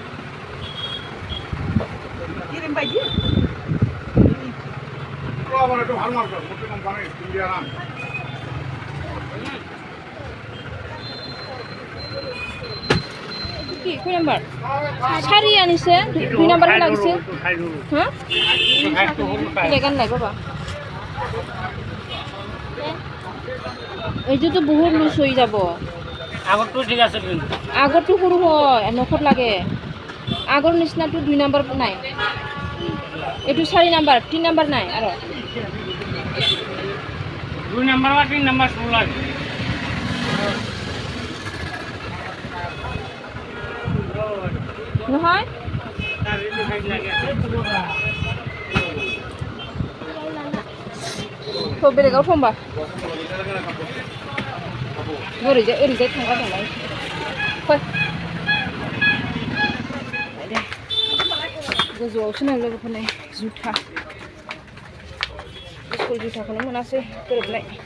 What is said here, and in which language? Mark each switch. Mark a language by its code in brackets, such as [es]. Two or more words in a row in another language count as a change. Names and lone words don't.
[brx] गेरेम बायदि कय नाम्बार सारियानिसो 2 नाम्बारखौ लागिसो हा गानलाय बाबा [as] এইটো বহুত লুজ হৈ যাব আগৰটো ঠিক আছে আগৰটো সৰু হয় নখত লাগে আগৰ নিচিনাটো 2 নাম্বাৰ নাই এইটো 4 নাম্বাৰ 3 নাম্বাৰ নাই আৰু 2 নাম্বাৰ বা 3 নাম্বাৰ সৰু লাগে নহয় [brx] थ' बेलेगाव थांबा ओरैजाय थांग्रा दंलाय फै गोजौआवसो नां लोगोफोरनि जुथा स्कुल जुथाखौनो मोनासै गोरोबनाय